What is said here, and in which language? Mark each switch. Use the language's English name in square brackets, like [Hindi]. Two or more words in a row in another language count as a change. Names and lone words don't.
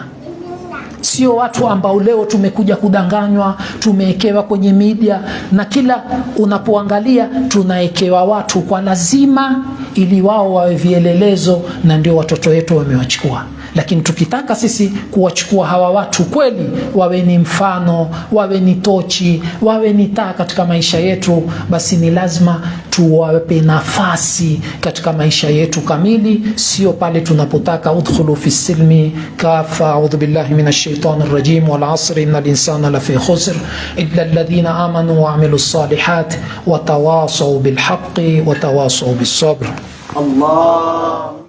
[Swahili] Sio watu ambao leo tumekuja kudanganywa, tumeekewa kwenye media, na kila unapoangalia tunaekewa watu kwa lazima ili wao wawe vielelezo, na ndio watoto wetu wamewachukua. Lakini tukitaka sisi kuwachukua hawa watu kweli wawe ni mfano, wawe ni tochi, wawe ni taa katika maisha yetu, basi ni lazima tuwape nafasi katika maisha yetu kamili, sio pale tunapotaka [Arabic] ادخلوا في السلم كافة. أعوذ بالله من الشيطان الرجيم. والعصر إن الإنسان لفي خسر إلا الذين آمنوا وعملوا الصالحات وتواصوا بالحق وتواصوا بالصبر. Allah